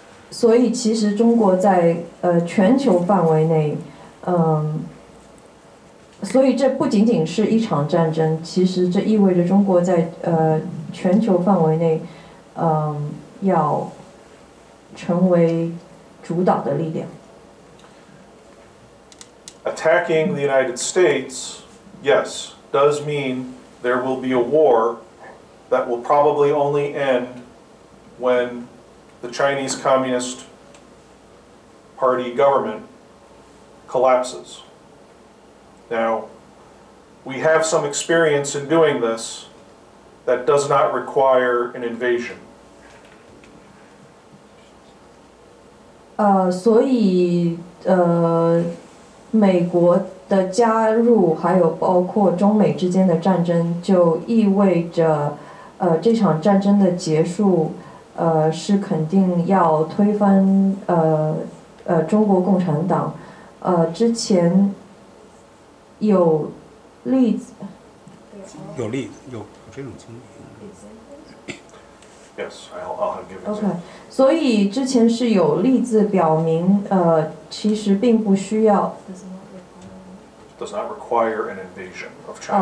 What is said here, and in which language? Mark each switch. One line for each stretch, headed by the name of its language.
Chinese: 所以其实中国在全球范围内，所以这不仅仅是一场战争，其实这意味着中国在全球范围内，要成为主导的力量。
English: Attacking the United States, yes, does mean there will be a war that will probably only end when the Chinese Communist Party government collapses. Now, we have some experience in doing this that does not require an invasion.
Chinese: 所以美国的加入，还有包括中美之间的战争，就意味着这场战争的结束，是肯定要推翻中国共产党。之前有例子，有这种经历。
English: Yes, I'll give OK， examples.
Chinese: 所以之前是有例子表明，其实并不需要。
English: Does not require an invasion of China.